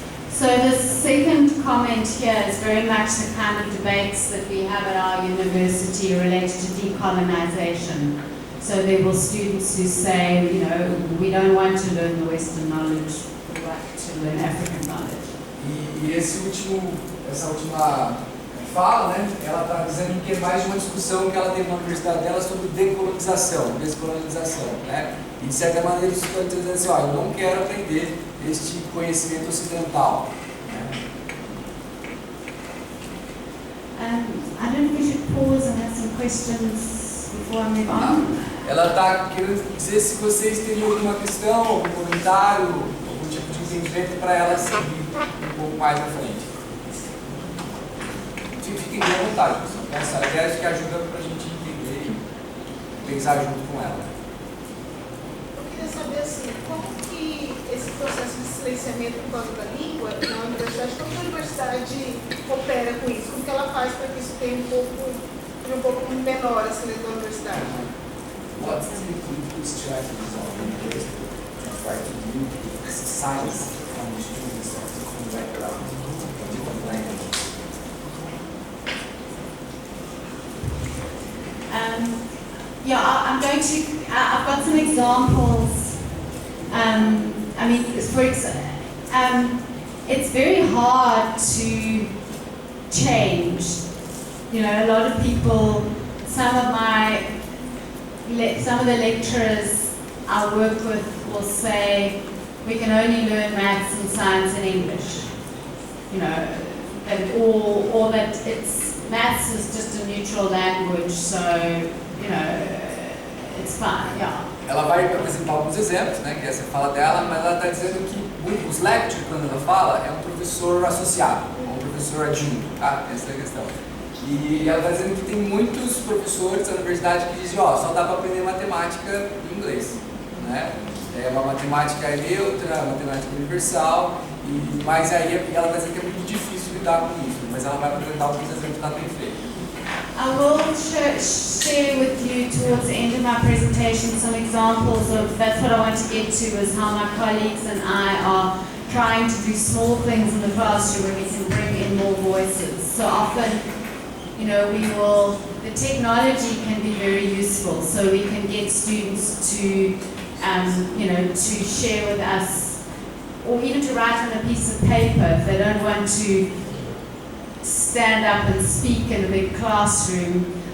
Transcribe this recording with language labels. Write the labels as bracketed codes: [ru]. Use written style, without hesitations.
[en] So the second comment here is very much the kind of debates that we have at our university related to decolonization. So there will students who say, you know, we don't want to learn the Western knowledge, we want to learn African knowledge. [pt] E essa última fala, né, ela está dizendo que é mais de uma discussão que ela teve na universidade dela sobre decolonização, descolonização, né? E de certa maneira os estudantes dizem assim, eu não quero aprender este conhecimento ocidental. [en] I don't know if we should pause and have some questions before I move on. [pt] Ela está querendo dizer se vocês teriam alguma questão, algum comentário, algum tipo de entendimento para ela seguir um pouco mais à frente. Fiquem bem à vontade, pessoal. Essa ideia que ajuda para a gente entender e pensar junto com ela. Eu queria saber assim, como que esse processo de silenciamento por causa da língua na universidade, como que a universidade opera com isso? Como que ela faz para que isso tenha um pouco menor assim dentro da universidade? [en] What's the strategies of the university to try to do science from the students of different backgrounds, from different languages? I'm going to, I've got some examples. I mean, for example, it's very hard to change. You know, a lot of people, some of the lecturers I work with will say, we can only learn maths and science in English. You know, or that maths is just a neutral language, so, you know, it's fine, yeah. [pt] Ela vai apresentar alguns exemplos, né, que essa é a fala dela, mas ela está dizendo que os lectures, quando ela fala, é um professor associado, ou um professor adjunto, tá? Essa é a questão. E ela está dizendo que tem muitos professores da universidade que dizem, só dá para aprender matemática em inglês, né? É uma matemática neutra, uma matemática universal, mas aí ela está dizendo que é muito difícil lidar com isso, mas ela vai apresentar alguns exemplos que ela tem feito. [en] I will share with you towards the end of my presentation some examples of, that's what I want to get to, is how my colleagues and I are trying to do small things in the classroom where we can bring in more voices. So often, you know, the technology can be very useful, so we can get students to, you know, to share with us, or even to write on a piece of paper if they don't want to stand up and speak in a big classroom.